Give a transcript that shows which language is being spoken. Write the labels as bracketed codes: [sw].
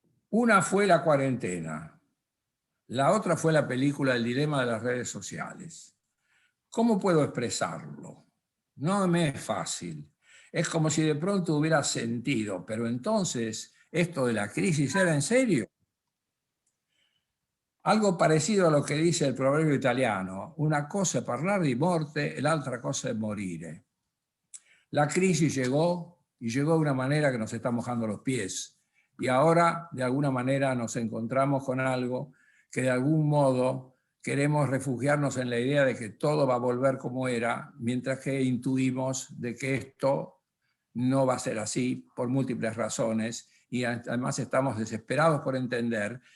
[es] Una fue la cuarentena, la otra fue la película El dilema de las redes sociales. ¿Cómo puedo expresarlo? No me es fácil. Es como si de pronto hubiera sentido, pero entonces, ¿esto de la crisis era en serio? [it] Algo parecido a lo che dice il proverbio italiano: una cosa è parlare di morte e l'altra cosa è morire. [es] La crisis llegó y llegó de una manera que nos está mojando los pies. Y ahora, de alguna manera, nos encontramos con algo que de algún modo queremos refugiarnos en la idea de que todo va a volver como era, mientras que intuimos de que esto no va a ser así por múltiples razones, y además estamos desesperados por entender.